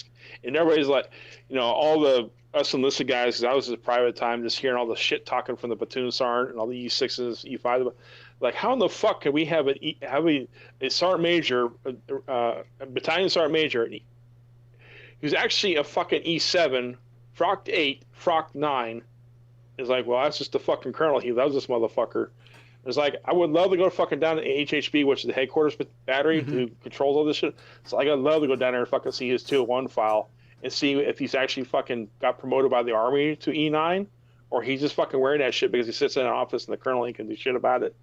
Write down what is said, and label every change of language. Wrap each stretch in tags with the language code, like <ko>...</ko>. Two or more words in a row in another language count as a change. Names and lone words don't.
<en>And everybody's like, all the us enlisted guys, because I was at a private time, just hearing all the shit talking from the platoon sergeant and all the E6s, E5s. Like, how in the fuck can we have a sergeant major, a battalion sergeant major, who's actually a fucking E7, frocked 8, frocked 9, is like, well, that's just the fucking colonel. He loves this motherfucker. It's like, I would love to go fucking down to HHB, which is the headquarters battery who controls all this shit. So like, I'd love to go down there and fucking see his 201 file and see if he's actually fucking got promoted by the Army to E9, or he's just fucking wearing that shit because he sits in an office and the colonel ain't can do shit about it.</en>